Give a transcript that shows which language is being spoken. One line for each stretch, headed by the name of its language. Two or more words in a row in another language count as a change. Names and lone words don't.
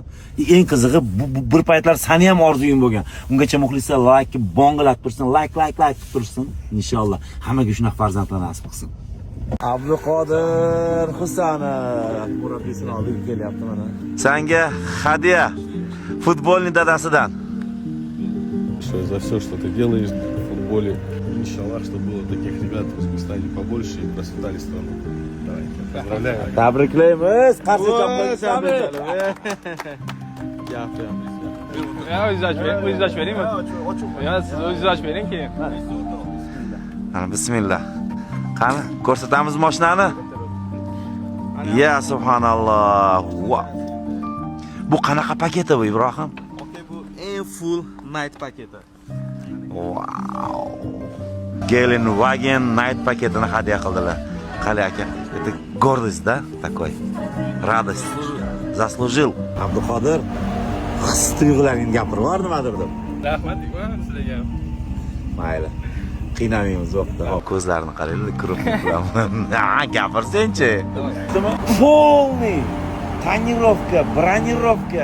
Uzbek: Eng qizig'i bir paytlar seni ham orzuying bo'lgan. Ungacha muxlislar like bongilab tursin, like qilib tursin. Inshaalloh hammaga shunaqa farzandlar nasib qilsin. Abduqodir Husanov murabbiyini olib kelyapti mana. Senga hadya futbolning dadasidan.
Russian: За все, что ты делаешь в футболе. Иншаллах, чтобы было таких ребят в Узбекистане побольше и процветали страну. Давай, поздравляю.
Uzbek: Tabriklaymiz. Qarshi chopqilsami? O'zingiz ochib beringmi? Yo, siz o'zingiz ochib bering keyin. Mana bismillah. Qani, ko'rsatamiz mashinani. Ya subhanalloh. Bu qanaqa paketi bu Ibrohim? Okay, bu eng
English: full night
Uzbek: paketi. Wow. Gelenwagen night paketini hadya qildilar. Qali aka,
Russian: это гордость, да, такой. Радость. Заслужил.
Uzbek: Abduqodir, his-tuyg'ularingni gapirib bor nimadir deb. Rahmat sizlarga. Mayli. Qiynamaymiz vaqtda. Ko'zlarini qaranglar, kirib gapirsen-chi.
Russian: Полный tonirovka, bronировка,